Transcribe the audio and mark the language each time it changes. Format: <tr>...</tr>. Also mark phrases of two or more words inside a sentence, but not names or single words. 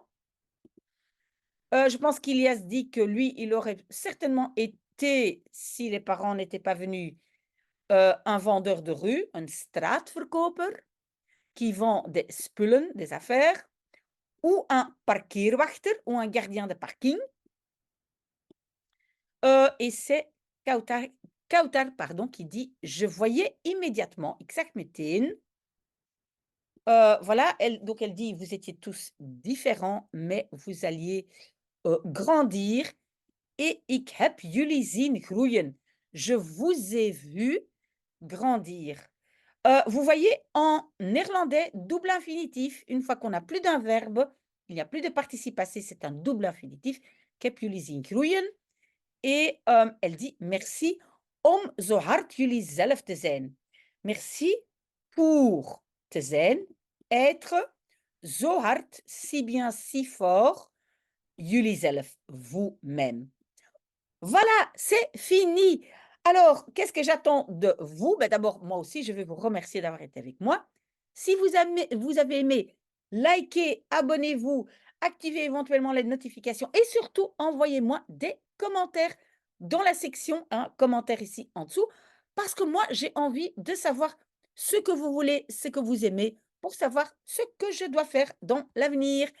<fr>Je pense qu'Ilias dit que lui, il aurait certainement été, si les parents n'étaient pas venus, un vendeur de rue, un straatverkoper, qui vend des spullen, des affaires, ou un parkeerwachter, ou un gardien de parking. Et c'est Kautar, pardon, qui dit: «Je voyais immédiatement,</fr> <nl>ik zag meteen».</nl> <fr>Voilà, elle dit: «Vous étiez tous différents, mais vous alliez, grandir et</fr> <nl>ik heb jullie zien groeien».</nl> <fr>Je vous ai vu grandir. Vous voyez, en néerlandais, double infinitif, une fois qu'on n'a plus d'un verbe, il n'y a plus de participe passé, c'est un double infinitif.</fr> <nl>Ik heb jullie zien groeien.</nl> <fr>Et elle dit: «Merci</fr> <nl>om zo hard jullie zelf te zijn».</nl> <fr>Merci pour</fr> <nl>te zijn, être, zo hard,</nl> <fr>si bien, si fort,</fr> <nl>jullie zelf,</nl> <fr>vous-même. Voilà, c'est fini. Alors, qu'est-ce que j'attends de vous? Ben, d'abord, moi aussi, je vais vous remercier d'avoir été avec moi. Si vous avez aimé, likez, abonnez-vous, activez éventuellement les notifications et surtout, envoyez-moi des commentaires dans la section, hein, commentaires ici en dessous, parce que moi, j'ai envie de savoir ce que vous voulez, ce que vous aimez, pour savoir ce que je dois faire dans l'avenir.</fr>